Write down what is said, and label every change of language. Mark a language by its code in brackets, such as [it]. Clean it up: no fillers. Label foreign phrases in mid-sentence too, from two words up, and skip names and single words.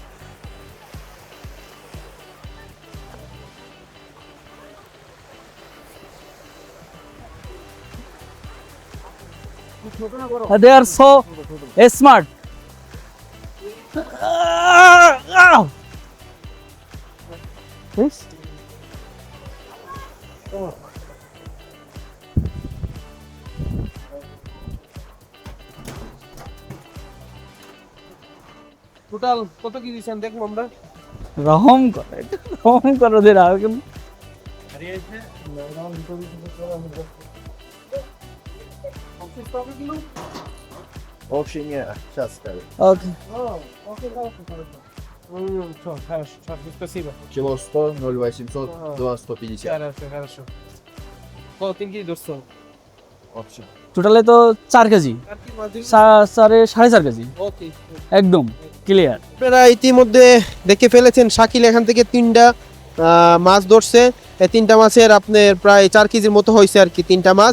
[en] They are so smart. Yes. [bn] টোটাল কত কি দিছেন দেখবো আমরা। রহম করো ওদের আর কেন। [ru] Общий не, сейчас скажу. [bn] ওকে [ru] Спасибо. Кило 100, 0,800, 2, 150. Хорошо. [bn] কতদিন কি ধরছো? [ru] Общий. [bn] টোটালে তো 4 কেজি, 4.5 কেজি ওকে। একদম ক্লিয়ার। আপনারা ইতিমধ্যে দেখে ফেলেছেন শাকিল এখান থেকে 3টা মাছ ধরছে। এই 3টা মাছের আপনার প্রায় 4 কেজির মতো হয়েছে আর কি 3টা মাছ।